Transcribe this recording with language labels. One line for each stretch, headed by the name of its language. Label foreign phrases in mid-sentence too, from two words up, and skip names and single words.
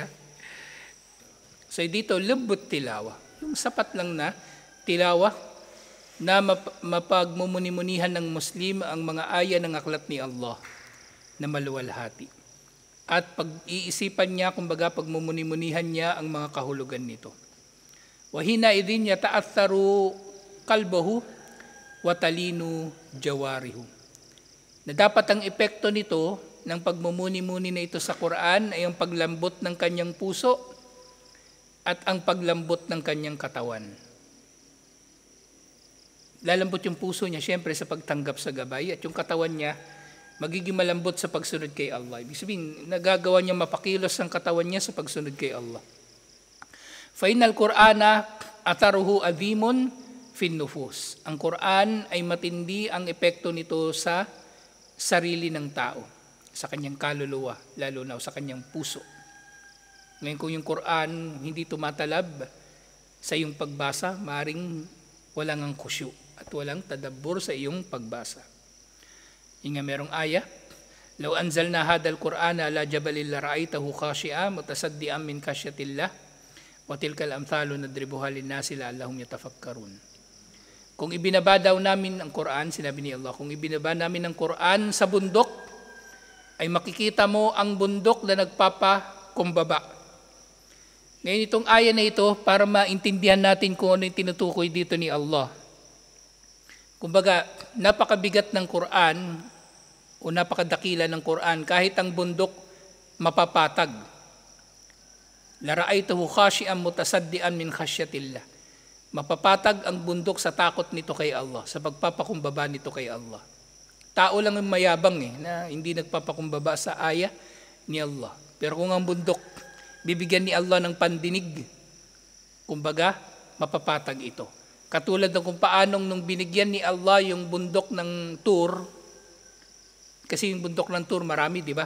Filipino: So dito, lubot tilawa. Yung sapat lang na tilawa na mapagmumuni-munihan ng Muslim ang mga aya ng aklat ni Allah na maluwalhati. At pag-iisipan niya, kumbaga pagmumuni-munihan niya ang mga kahulugan nito.
Arabic: وحينئذ يتأثر قلبه وتلين جوارحه.
Filipino: Na dapat ang epekto nito ng pagmumuni-muni na ito sa Quran ay ang paglambot ng kanyang puso at ang paglambot ng kanyang katawan. Lalambot yung puso niya siyempre sa pagtanggap sa gabay, at yung katawan niya magiging malambot sa pagsunod kay Allah. Ibig sabihin, nagagawa niya mapakilos ang katawan niya sa pagsunod kay Allah.
Arabic: فإن القرآن أثره عظيم في النفوس.
Filipino: Ang Quran ay matindi ang epekto nito sa sarili ng tao, sa kanyang kaluluwa, lalo na sa kanyang puso. Ngayon kung yung Quran hindi tumatalab sa iyong pagbasa, maring walang ang khusyu at walang tadabbur sa iyong pagbasa. Yung nga merong aya,
Arabic: لو أنزلنا هذا القرآن على جبل لرأيته خاشعا متصدعا من خشية الله وتلك الأمثال نضربها للناس لعلهم يتفكرون.
Filipino: Kung ibinaba daw namin ang Quran, sinabi ni Allah, kung ibinaba namin ang Quran sa bundok, ay makikita mo ang bundok na nagpapakumbaba. Ngayon itong aya na ito, para maintindihan natin kung ano yung tinutukoy dito ni Allah. Kumbaga, napakabigat ng Quran o napakadakila ng Quran, kahit ang bundok mapapatag.
Arabic: لرأيته خاشعا متصدعا من خشية الله.
Filipino: Mapapatag ang bundok sa takot nito kay Allah, sa pagpapakumbaba nito kay Allah. Tao lang ang mayabang na hindi nagpapakumbaba sa aya ni Allah. Pero kung ang bundok bibigyan ni Allah ng pandinig, kumbaga, mapapatag ito. Katulad ng kung paanong nung binigyan ni Allah yung bundok ng Tur, kasi yung bundok ng Tur marami, di ba?